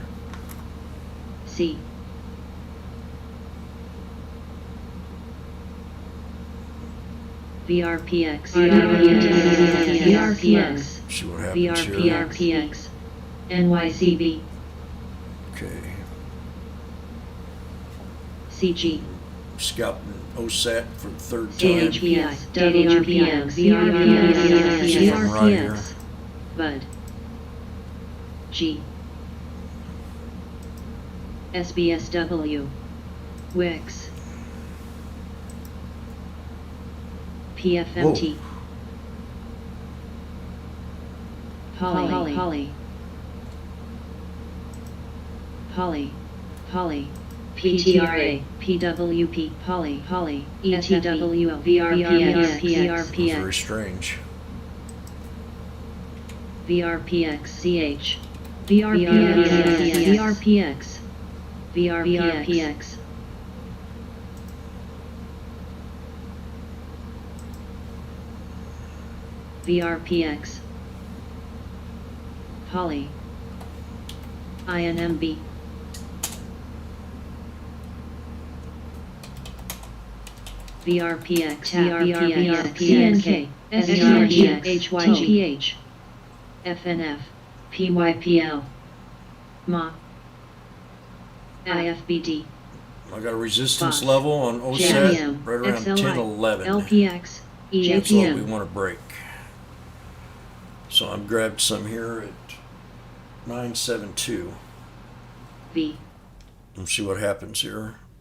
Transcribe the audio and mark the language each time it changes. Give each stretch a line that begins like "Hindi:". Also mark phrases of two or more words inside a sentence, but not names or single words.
English: C, VRPX, VRPX, See what happens here. VRPX, NYCB, Okay. CG, Scalping OSAT for the third time. JHPX, WRPX, VRPX, Bud, G, SBSW, Wix, PFMT, Poly, PTRA, PWP, Poly, ETWL, VRPX, Very strange. VRPX, CH, VRPX, VRPX, Poly, INMB, VRPX, CNK, SRGX, HYGH, FNF, PYPL, MA, IFBD, I got a resistance Boss. level on OSAT JM, right around XLI, 1011. LPX, That's what we EAPM, want to break. So I've grabbed some here at 972. V, Let's see what happens here.